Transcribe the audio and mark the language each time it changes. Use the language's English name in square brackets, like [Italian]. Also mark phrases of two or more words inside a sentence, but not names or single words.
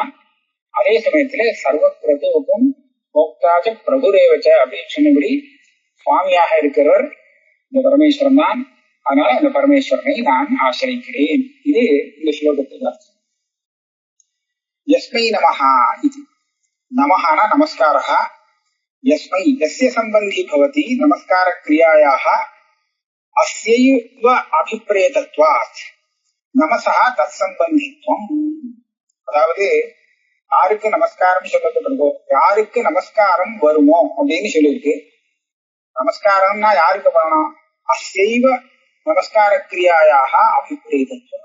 [Tamil] அதே சமயத்துல சர்வ பிரதுவுக்கும் [Sanskrit] भोक्ता च प्रभुरेव च [Tamil] அப்படின்னு சொன்னபடி சுவாமியாக இருக்கிறவர் இந்த பரமேஸ்வரன் தான். அதனால அந்த பரமேஸ்வரனை நான் ஆசிரிக்கிறேன். இது இந்த ஸ்லோகத்துல [Sanskrit] यस्मै नमः [Tamil] இது. நமஹானா நமஸ்காரஹா, [Sanskrit] यस्मै यस्य सम्बन्धी भवति नमस्कारक्रियायाः अस्यैव अभिप्रेतत्वात् नमसा तत्सम्बन्धित्वम्. [Tamil] அதாவது யாருக்கு நமஸ்காரம் சொல்லப்பட்டிருக்கோ, யாருக்கு நமஸ்காரம் வருமோ அப்படின்னு சொல்லியிருக்கு. நமஸ்காரம்னா யாருக்கு பண்ணணும்? [Sanskrit] अस्यैव नमस्कार क्रियायाः अभिप्रेतत्वम्.